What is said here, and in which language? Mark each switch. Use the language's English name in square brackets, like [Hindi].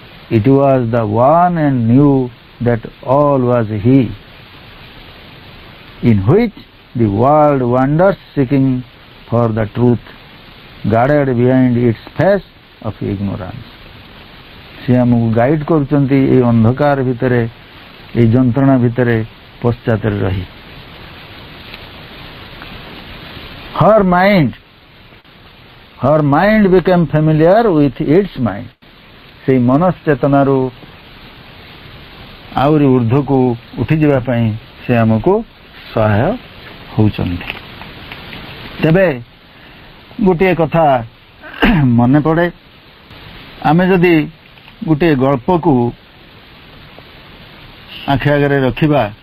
[English] It was the one and knew that all was He, in which the world wanders seeking for the truth, guarded behind its face of ignorance. [Odia] ସେ ଆମକୁ guide କରୁଛନ୍ତି এই ଅନ୍ଧକାର ଭିତରେ, এই ଯନ୍ତ୍ରଣା ଭିତରେ ପଶ୍ଚାତରେ ରହି। [English] her mind became familiar with its mind. [Odia] ସେଇ ମନଶ୍ଚେତନାରୁ ଆହୁରି ଊର୍ଦ୍ଧ୍ୱକୁ ଉଠିଯିବା ପାଇଁ ସେ ଆମକୁ ସହାୟ ହେଉଛନ୍ତି। ତେବେ ଗୋଟିଏ କଥା ମନେ ପଡ଼େ, ଆମେ ଯଦି ଗୋଟିଏ ଗଳ୍ପକୁ ଆଖି ଆଗରେ ରଖିବା,